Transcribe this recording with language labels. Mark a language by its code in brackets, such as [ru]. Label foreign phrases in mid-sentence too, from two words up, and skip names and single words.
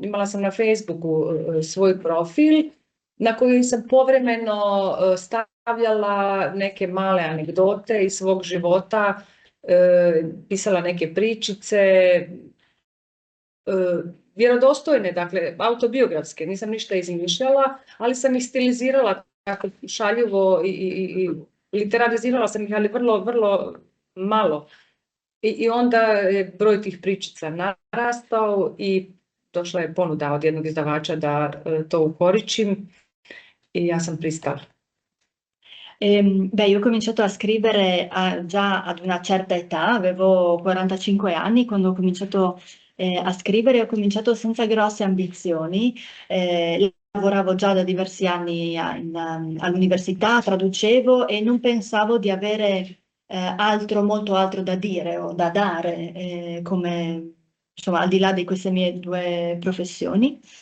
[hr] Imala sam na Facebooku svoj profil na koji sam povremeno stavljala neke male anegdote iz svog života, pisala neke pričice, vjerodostojne, dakle autobiografske, nisam ništa izmišljala, ali sam ih stilizirala tako šaljivo i literarizirala sam ih, ali vrlo, vrlo malo. I onda je broj tih pričica narastao i došla je ponuda od jednog izdavača da to ukoričim i ja sam pristala. [it] Io ho cominciato a scrivere già ad una certa età, avevo 45 anni quando ho cominciato a scrivere, ho cominciato senza grosse ambizioni, lavoravo già da diversi anni all'università, traducevo e non pensavo di avere molto altro da dire o da dare, come, insomma, al di là di queste mie 2 professioni.